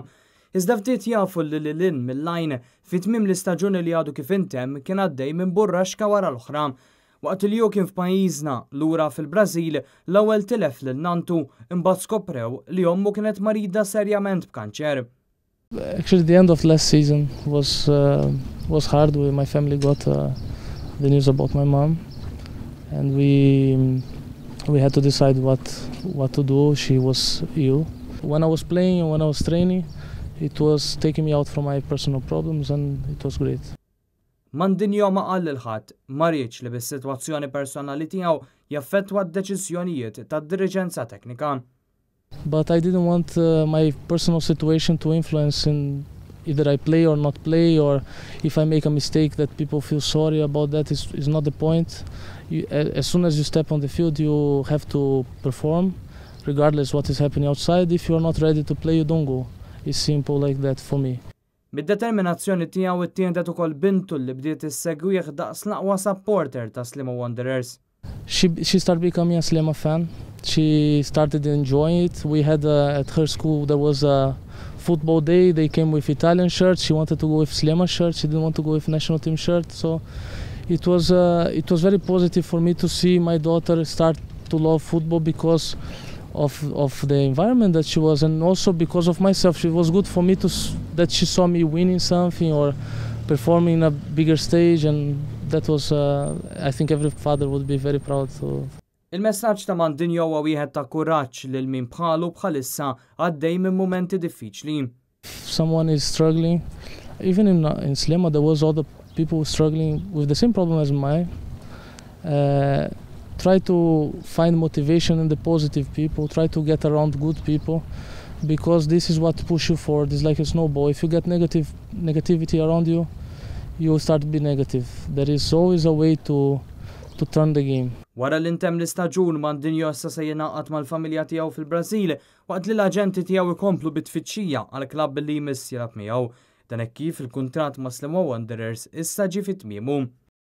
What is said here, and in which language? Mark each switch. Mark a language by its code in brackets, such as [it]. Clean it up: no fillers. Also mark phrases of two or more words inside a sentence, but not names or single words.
[mt] Iżda ftit jafu li lil mill-lajn fi tmiem l-istaġuni li għadu kif intemm kien għaddej minn burraxka wara l-oħra. Waqt li kien f'pajjiżna lura fil-Brażil l-ewwel tilef lil nantu imbagħad skoprew li ommu kienet marida serjament b'kanċer. [en] Actually, the end of last season was hard. My family got the news about my mom, and we had to decide what to do. She was ill. When I was playing and when I was training, it was taking me out from my personal problems, and it was great. [mt] Mandinho ma qal lil ħadd ma rridx li bis-sitwazzjoni personali tiegħu jaffettwa d-deċiżjonijiet tad-diriġenza teknika. [en] But I didn't want my personal situation to influence in either I play or not play, or if I make a mistake that people feel sorry about. That is not the point. As soon as you step on the field, you have to perform, regardless what is happening outside. If you are not ready to play, you don't go. It's simple like that for me. [mt] Mid-determinazzjoni tiegħu ittieħdet ukoll bintu li bdiet issegwih daqs l-aqwa supporter ta' Slimo Wanderers. [en] She started becoming a Slimo fan. She started enjoying it. We had at her school there was a football day. They came with Italian shirts. She wanted to go with Slimo shirts. She didn't want to go with national team shirt. So it was very positive for me to see my daughter start to love football because of the environment that she was, and also because of myself. It was good for me that she saw me winning something or performing in a bigger stage, and that was I think every father would be very proud of. [mt] Il-messaġġ ta' Mandinho huwa wieħed ta' kuraġġ lil min bħalu bħalissa għaddej minn mumenti diffiċli. [en] Someone is struggling, even in Slimo there was other people struggling with the same problem as mine. Try to find motivation in the positive people, try to get around good people, because this is what push you forward. It's like a snowball. If you get negativity around you, you will start to be negative. There is always a way to turn the game. [mt] Wara l-intemm l-istaġun Mandinho issa se jingħaqad mal-familja tiegħu fil-Brażil waqt li l-aġenti tiegħu jkomplu bit-tfittxija għal klabb li jmiss jilgħab miegħu. Dan hekk kif il-kuntratt ma' Slimo Wanderers issa ġie fit-tmiemu.